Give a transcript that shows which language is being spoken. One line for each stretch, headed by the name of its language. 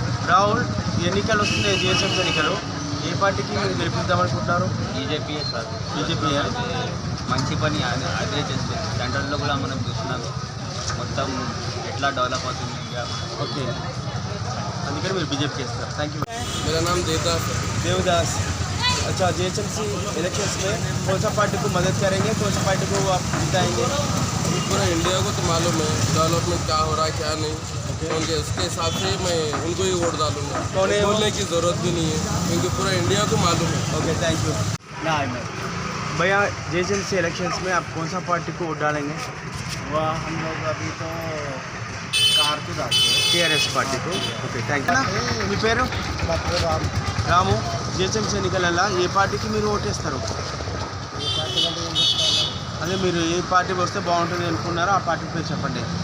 Telugu: రాహుల్, ఎన్నికలు వస్తున్నాయి, జిహెచ్ఎంసీ ఎన్నికలు, ఏ పార్టీకి మీరు గెలిపిద్దాం అనుకుంటున్నారు? BJP sir. బీజేపీ మంచి పని అదే చేస్తుంది. సెంట్రల్లో కూడా మనం చూస్తున్నాం మొత్తం ఎట్లా డెవలప్ అవుతుంది ఇండియా. ఓకే, అందుకని మీరు బీజేపీకి వేస్తారు. Thank you.
Hindi: मेरा नाम देवदास है. देवदास, अच्छा, जीएचएमसी इलेक्शंस में कौन सा पार्टी को मदद करेंगे, कौन सा पार्टी को आप जिताएंगे? पूरा इंडिया को तो मालूम है डेवलपमेंट क्या हो रहा है क्या नहीं. उनके उसके हिसाब से मैं उनको ही वोट डालूंगा. कौन है वो? बोलने की ज़रूरत भी नहीं है क्योंकि पूरा इंडिया को मालूम है.
English: Okay thank you.
Hindi: भैया, जीएचएमसी इलेक्शंस में आप कौन सा पार्टी को वोट डालेंगे? वह हम लोग अभी तो कार को डालते हैं।
Telugu: టీఆర్ఎస్ పార్టీ
Hindi: को.
Telugu: Okay thank you. మీ పేరు? రాము, జిహెచ్ఎంసీ ఎన్నికలలో ఏ పార్టీకి మీరు ఓటేస్తారు? అదే మీరు ఏ పార్టీ వస్తే బాగుంటుంది అనుకున్నారో ఆ పార్టీ పేరు చెప్పండి.